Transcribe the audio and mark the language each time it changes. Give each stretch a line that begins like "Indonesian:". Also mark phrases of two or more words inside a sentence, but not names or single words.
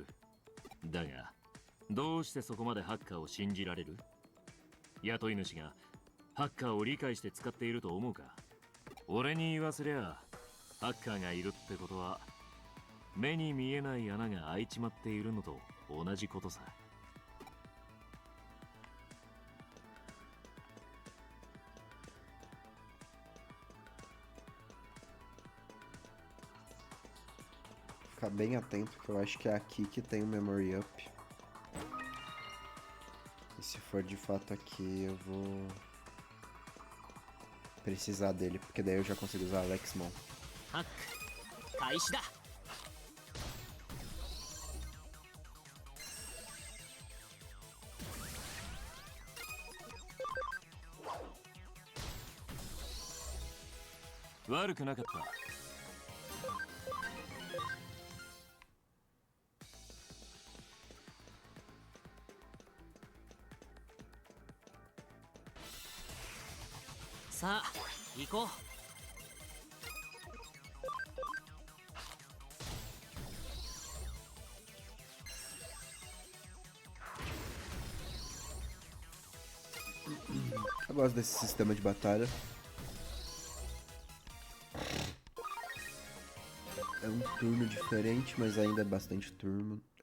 Japanese: だがどうしてそこまでハッカーを信じられる？雇い主がハッカーを理解して使っていると思うか？俺に言わせりゃハッカーがいるってことは目に見えない穴が開いちまっているのと同じことさ。
Portuguese: Ficar bem atento, que eu acho que é aqui que tem o Memory Up. E se for de fato aqui, eu vou precisar dele, porque daí eu já consigo usar Alexmon.
Japanese: ハック開始だ。悪くなかった。さあ行こう。
Portuguese: Eu gosto desse sistema de batalha. É um turno diferente, mas ainda é bastante turno.